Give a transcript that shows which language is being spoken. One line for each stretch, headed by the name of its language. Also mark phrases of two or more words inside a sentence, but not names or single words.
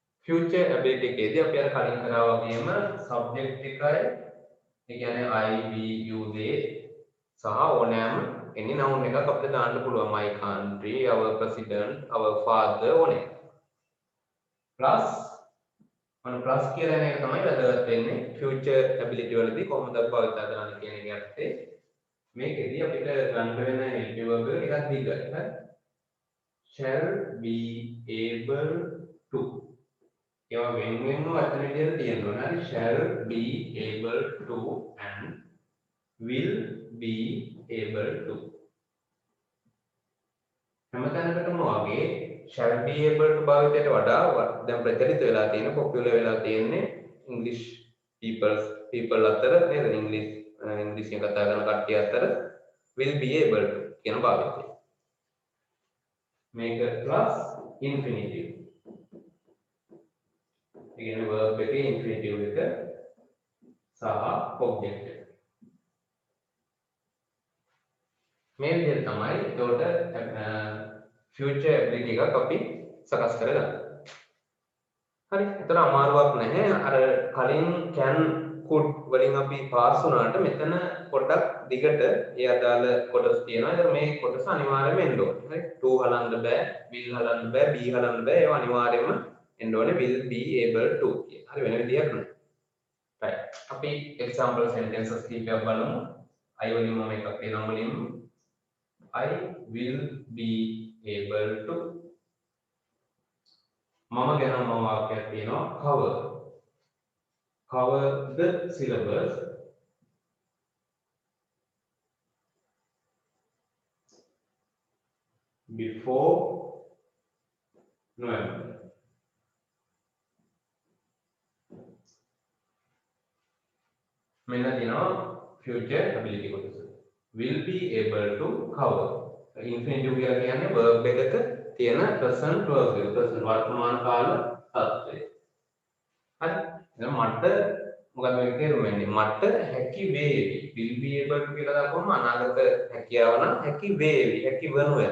English: future ability
Sinhala: එකේදී අපි අර කලින් කරා වගේම subject එකයි ඒ කියන්නේ
English: I we you they
Sinhala: සහ ඕනෑම any noun එකක් අපිට දාන්න පුළුවන්
English: my country our president our father
Sinhala: ඕනේ
English: plus on
Sinhala: plus කියලා එන එක තමයි වැදගත් වෙන්නේ
English: future ability
Sinhala: වලදී කොහොමද භාවිතා කරන්න කියන එක යටතේ මේකෙදී අපිට ගන්න වෙන
English: help verb
Sinhala: එකක් දිගයි හරි
English: shall be able to
Sinhala: ඒවා වෙන වචන විදිහට තියෙනවා හරි
English: shall be able to and will be able to
Sinhala: හැමතැනකටම වගේ
English: shall be able to
Sinhala: භාවිතයට වඩා දැන් ප්‍රචලිත වෙලා තියෙන පොපියුලර් වෙලා තියෙන්නේ
English: English people
Sinhala: අතර නේද ඉංග්‍රීසි කතා කරන කට්ටිය අතර
English: will be able to
Sinhala: කියන භාවිතය මේක
English: plus infinitive
Sinhala: ඒ කියන්නේ verb එකේ infinitive එක සහ object එක මේ විදිහට තමයි ඒකට
English: future ability
Sinhala: එකක් අපි සකස් කරගන්න. හරි. ඒතර අමාරුවක් නැහැ. අර කලින්
English: can could
Sinhala: වලින් අපි පාස් වුණාට මෙතන පොඩ්ඩක් දිගට ඒ අදාළ කොටස් තියෙනවා. ඒතර මේ කොටස අනිවාර්යයෙන්ම එන්න ඕනේ. හරි. to හලන්න බෑ, will හලන්න බෑ, be හලන්න බෑ. ඒවා අනිවාර්යයෙන්ම එන්න ඕනේ
English: will be able to
Sinhala: කියන. හරි වෙන විදියක් නෑ. right. අපි
English: example sentences
Sinhala: කීපයක් බලමු. I වලින් මම එකක් දෙනම් වලින්
English: I will be able to
Sinhala: මම ගැන මම වාක්‍යයක් තියෙනවා
English: cover the syllabus before November
Sinhala: මෙන්න තියෙනවා
English: future ability
Sinhala: කොටස
English: will be able to cover
Sinhala: infinitive කියලා කියන්නේ verb එකක තියෙන
English: present verb
Sinhala: එක present වර්තමාන කාල තත්ත්වය. හරි. දැන් මට මොකද මේක තේරුම් වෙන්නේ? මට හැකි වේවි.
English: will be able to
Sinhala: කියලා දාපුවම අනාගත හැකියාව නම් හැකි වේවි. හැකි වනු ඇත.